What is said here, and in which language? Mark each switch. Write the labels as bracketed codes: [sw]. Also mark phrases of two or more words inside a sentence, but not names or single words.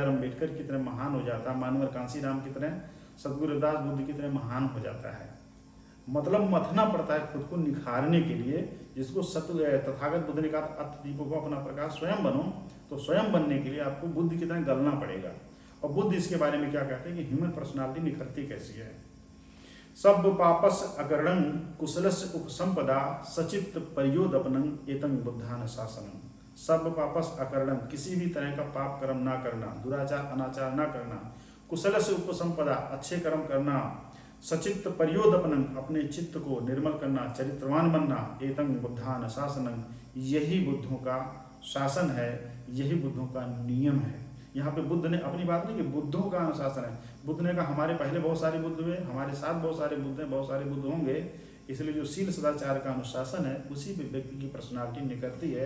[hi] अम्बेडकर की तरह महान हो जाता है, मानवर कांसीराम की तरह, सतगुरु रविदास बुद्ध की तरह महान हो जाता है। मतलब मथना पड़ता है खुद को निखारने के लिए, जिसको तथागत बुद्ध ने कहा [pi] अत दीपो [hi] को अपना प्रकाश स्वयं बनो। तो स्वयं बनने के लिए आपको बुद्ध की तरह गलना पड़ेगा। और बुद्ध इसके बारे में क्या कहते हैं कि [en] human personality [hi] निखरती कैसी है। [pi] सब पापस अकरणं कुशलस्य उपसंपदा सचित्त पर्योदपनं एतं बुद्धान शासनम। सब पापस अकरणं, [hi] किसी भी तरह का पाप कर्म ना करना, दुराचार अनाचार ना करना, [pi] कुशलस्य उपसंपदा, [hi] अच्छे कर्म करना, [pi] सचित्त पर्योदपनं, [hi] अपने चित्त को निर्मल करना, चरित्रवान बनना, [pi] एतं बुद्धान शासनं, [hi] यही बुद्धों का शासन है, यही बुद्धों का नियम है। यहाँ पे बुद्ध ने अपनी बात नहीं कि बुद्धों का अनुशासन है। बुद्ध ने कहा हमारे पहले बहुत सारे बुद्ध हुए, हमारे साथ बहुत सारे बुद्ध हैं, बहुत सारे बुद्ध होंगे, इसलिए जो शील सदाचार का अनुशासन है उसी पे व्यक्ति की पर्सनालिटी निकलती है।